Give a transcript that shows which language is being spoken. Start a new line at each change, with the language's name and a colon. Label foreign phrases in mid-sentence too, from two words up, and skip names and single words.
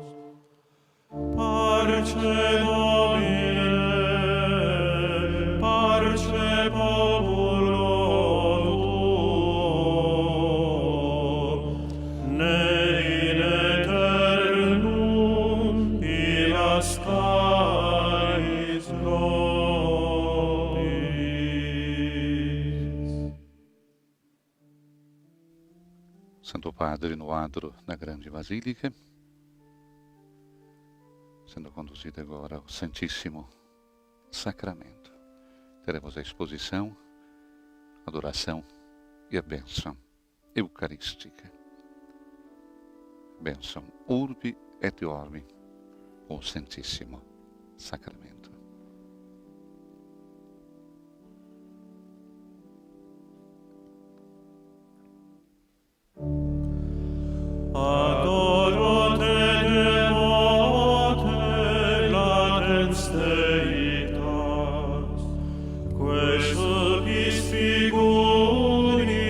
Latin: Parce Domine, parce populo tuo, ne in aeternum nascaris nobis.
Portuguese: Santo Padre no adro da grande Basílica, sendo conduzido agora ao Santíssimo Sacramento. Teremos a exposição, adoração e a bênção eucarística. Bênção
Latin: Urbi et Orbi,
Portuguese: o Santíssimo Sacramento.
Latin: Adoro te devote, latens deitas, quae sulpis figuri